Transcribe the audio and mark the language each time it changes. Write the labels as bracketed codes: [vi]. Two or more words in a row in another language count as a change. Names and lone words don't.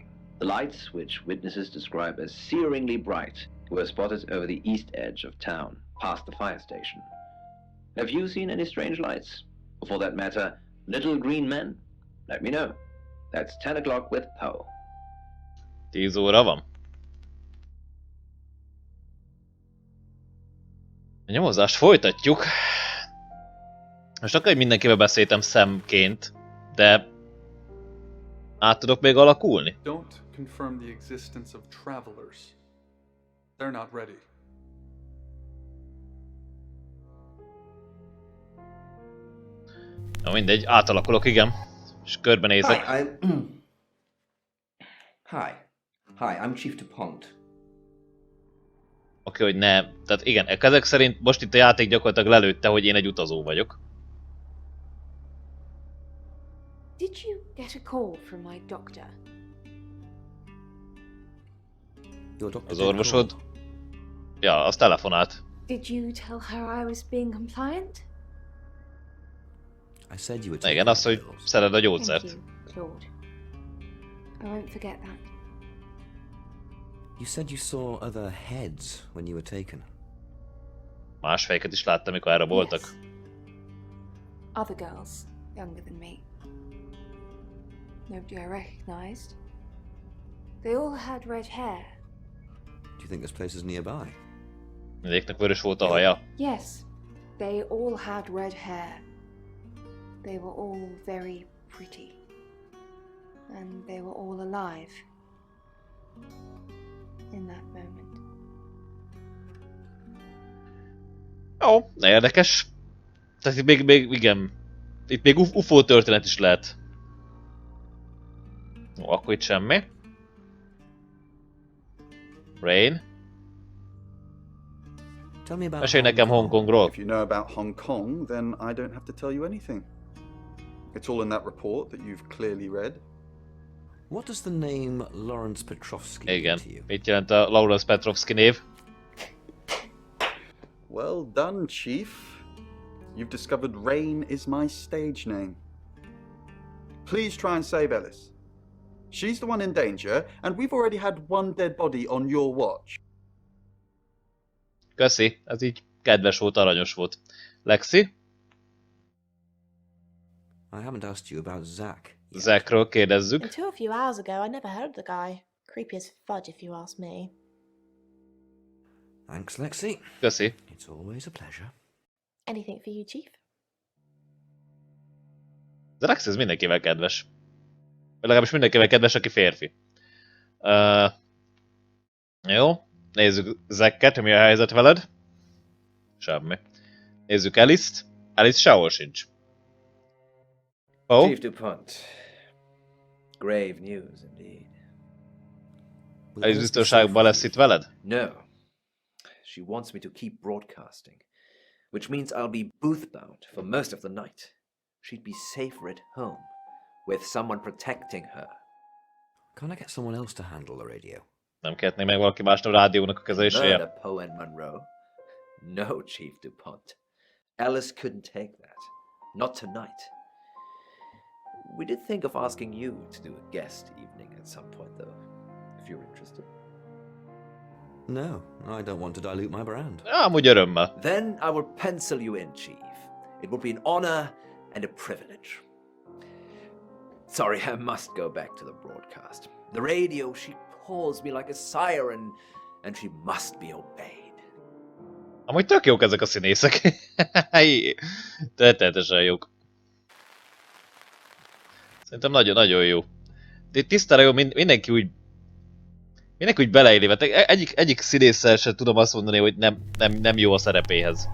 [en] The lights, which witnesses describe as searingly bright, were spotted over the east edge of town, past the fire station. Have you seen any strange lights? Or for that matter, little green men? Let me know. That's 10 o'clock with Poe. [hu] 10 óra van. A nyomozást folytatjuk. Most akkor, hogy mindenkivel beszéltem szemként, de át tudok még alakulni? [en] Don't confirm the existence of travelers. They're not ready. [hu] Na mindegy, átalakulok, igen. És körbenézek. [en] Hi, I'm Chief DuPont. [hu] Oké, hogy nem. Tehát igen, ezek szerint most itt a játék gyakorlatilag lelőtte, hogy én egy utazó vagyok. [en] Did you get a call from my doctor? [hu] Az orvosod? Ja, az telefonált. [en] Did you tell her I was being compliant? I said you were [hu] Igen, azt, hogy szeded a gyógyszert. [en] Thank you, Claude. I won't forget that. You said you saw other heads when you were taken. [hu] Más fejeket is láttam, mikor erre voltak. [en] Yes. Other girls, younger than me. Nobody I recognized. They all had red hair. Do you think this place is nearby? [hu] Mindegyiknek vörös volt a haja. [en] Yes, they all had red hair. They were all very pretty. And they were all alive. In that moment. [hu] Jó, érdekes. Tehát itt még igen. Itt még UFO történet is lehet. Ó, akkor itt semmi. Rain. Mesélj nekem Hongkongról. [en] If you know about Hong Kong, then I don't have to tell you anything. It's all in that report that you've clearly read. What does the name Lawrence Petrovsky [hu] Igen. Mit jelent a Lawrence Petrovsky név? [en] Well done, Chief. You've discovered Rain is my stage name. Please try and save Ellis. She's the one in danger, and we've already had one dead body on your watch. [hu] Köszi, ez így kedves volt, aranyos volt. [en] Lexi? I haven't asked you about Zach. [hu] Zachról kérdezzük. [en] Until a few hours ago, I never heard of the guy. Creepy as fudge, if you ask me. Thanks, Lexi. [hu] Köszi. [en] It's always a pleasure. Anything for you, Chief? [hu] De Lexi ez mindenkivel kedves. Legalábbis mindenkivel kedves, aki férfi. Jó. Nézzük Zacket, mi a helyzet veled? Semmi. Nézzük Ellis-t. Ellis sehol sincs. [en] Oh? Chief DuPont. Grave news indeed. [hu] Ellis biztonságban lesz itt veled? [en] No. She wants me to keep broadcasting, which means I'll be booth-bound for most of the night. She'd be safer at home, with someone protecting her. Can't I get someone else to handle the radio? [hu] Nem kérhetné meg valaki másnak a rádiónak a kezeléséje? [en] Murder, Poe and Munro. No, Chief DuPont. Ellis couldn't take that. Not tonight. We did think of asking you to do a guest evening at some point, though, if you're interested. No, I don't want to dilute my brand. [hu] Amúgy örömmel. [en] Then I will pencil you in, Chief. It will be an honor and a privilege. Sorry, I must go back to the broadcast. The radio, she calls me like a siren, and she must be obeyed. [hu] Amúgy tök jók ezek a színészek. Történetesen jók. Szerintem nagyon-nagyon jó. Tisztára jó, mindenki úgy beleéli, mert egyik színésszel sem tudom azt mondani, hogy nem jó a szerepéhez.